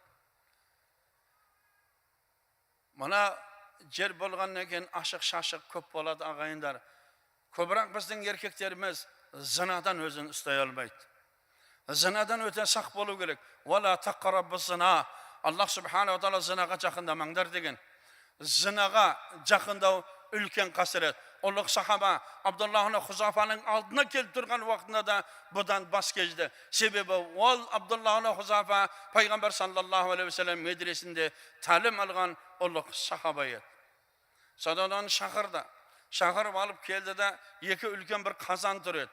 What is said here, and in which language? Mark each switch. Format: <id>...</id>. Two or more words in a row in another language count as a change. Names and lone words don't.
<kk>Мына жер болғаннан кейін ашық-шашық көп болады ағайындар. Көбірек біздің еркектеріміз зынадан өзін ұстай алмайды. Зынадан өте сақ болу керек.</kk> <ar>وَلَا تَقْرَبُوا الزِّنَا. اللَّهُ سُبْحَانَهُ تَعَالَى</ar> <kk>зынаға жақындамаңдар деген. Зынаға жақындау үлкен қасірет. Ұлық сахаба Абдуллах ibn Хузафаның алдына келіп тұрған уақытында да бұдан бас кешті. Себебі ол Абдуллах ibn Хузафа пайғамбар</kk> <ar>صَلَّى اللَّهُ عَلَيْهِ وَسَلَّمَ</ar> <kk>медресінде тәлім алған ұлық сахаба еді. Содан оны шақырып алып келді де, екі үлкен бір қазан тұр еді.</kk>